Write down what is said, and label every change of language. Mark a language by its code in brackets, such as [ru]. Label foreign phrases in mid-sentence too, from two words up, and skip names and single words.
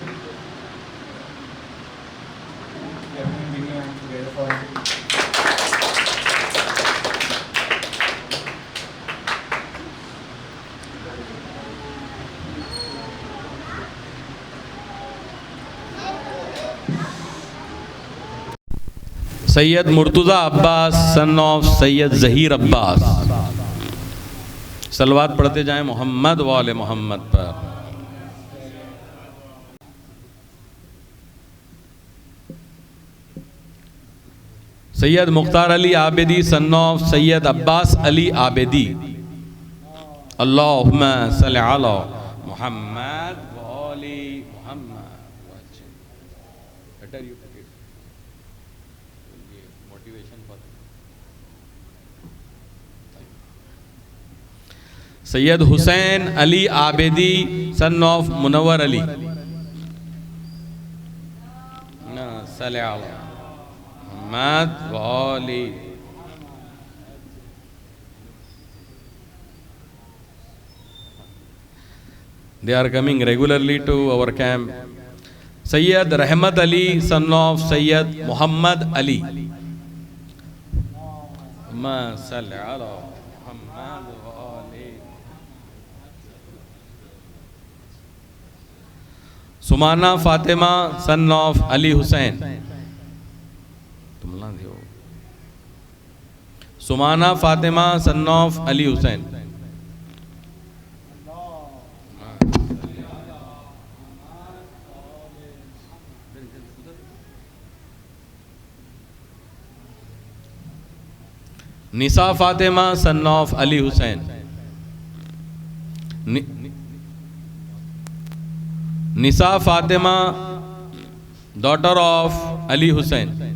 [en] Bring your hand together for him. Sayyid Murtaza Abbas son of Sayyid Zaheer Abbas. [ur] सलवात पढ़ते जाएं मोहम्मद वाले मोहम्मद पर. [en] Sayyid Mukhtar Ali Abidi son of Sayyid Abbas Ali Abidi. [ar] اللهم صل على محمد وآل محمد. [en] Sayyid Hussain Ali Abidi son of Munawwar Ali. [ur] मोहम्मद वाली. [en] They are coming regularly to our camp. Sayyid Rahmat Ali son of Sayyid Muhammad Ali. [ar] ما صل على محمد وآل. [en] Sumana Fatima son of Ali Hussain. Sumana Fatima son of Ali Hussain. Nisa Fatima son of Ali Hussain. Nisa Fatima daughter of Ali Hussain.